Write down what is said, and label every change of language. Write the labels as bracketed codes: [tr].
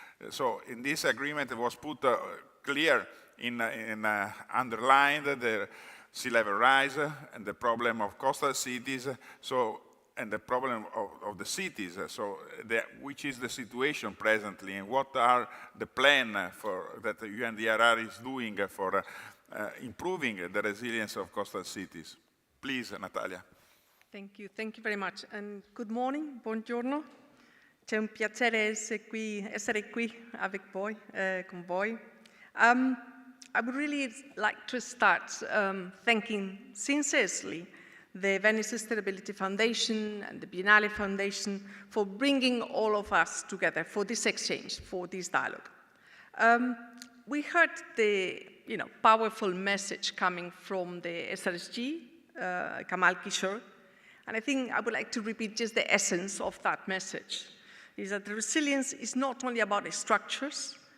[en] So in this agreement it was put clear underlined the sea level rise and the problem of coastal cities, and the problem of the cities, which is the situation presently, and what are the plan that the UNDRR is doing for improving the resilience of coastal cities. Please, Natalia. Thank you very much, and good morning, buongiorno. [it] C'è un piacere essere qui [fr] avec voi, [it] con voi. [en] I would really like to start thanking sincerely the Venice Sustainability Foundation and the Biennale Foundation for bringing all of us together for this exchange, for this dialogue. We heard the powerful message coming from the SRSG, Kamal Kishore, and I think I would like to repeat just the essence of that message, is that the resilience is not only about the structures,